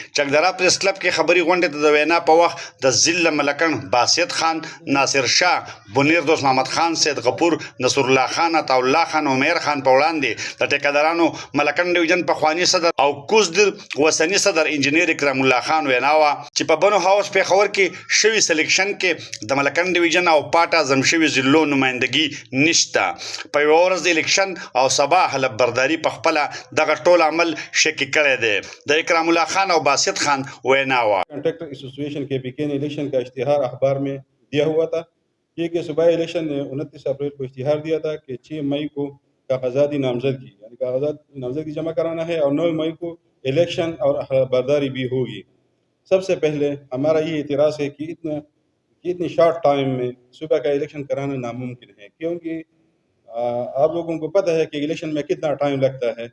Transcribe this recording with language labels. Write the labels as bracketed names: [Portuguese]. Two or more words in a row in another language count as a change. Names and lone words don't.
[Pashto] چکدرا پریس کلب کې خبري غونډې ته د وینا په وخت د ضلع ملکنډ باسط خان، ناصر شاه، بنیر دوست محمد خان، سید غفور، نصر الله خان، عطا الله خان، عمر خان په وړاندې د ټیکهدارانو ملکنډ ډویژن پخوانی صدر او کوزدر وسنی صدر انجنیر اکرام الله خان ویناوه چې په بنو هاوس پیښور کې شوی سلیکشن کې د ملکنډ ډویژن او پاټا زم شوی ضلعو نمائندګي نشته. په یوه ورځ د الیکشن او سبا حلف برداري په خپله دغه ټول عمل شکي کړی دی. د اکرام الله خان او باسط خان ویناوه [Urdu] کانٹریکٹر ایسوسیشن کے بیکین الیکشن کا اشتہار اخبار میں دیا ہوا تھا کہ صوبائی الیکشن نے 29 اپریل کو اشتہار دیا تھا کہ 6 مئی کو کاغذاتی نامزدگی یعنی کاغذات نامزدگی جمع کرانا ہے اور 9 مئی کو الیکشن اور برداری بھی ہوگی. سب سے پہلے ہمارا یہ اعتراض ہے کہ اتنے شارٹ ٹائم میں صوبہ کا الیکشن کرانا ناممکن ہے، کیونکہ آپ لوگوں کو پتہ ہے کہ الیکشن میں کتنا ٹائم لگتا ہے.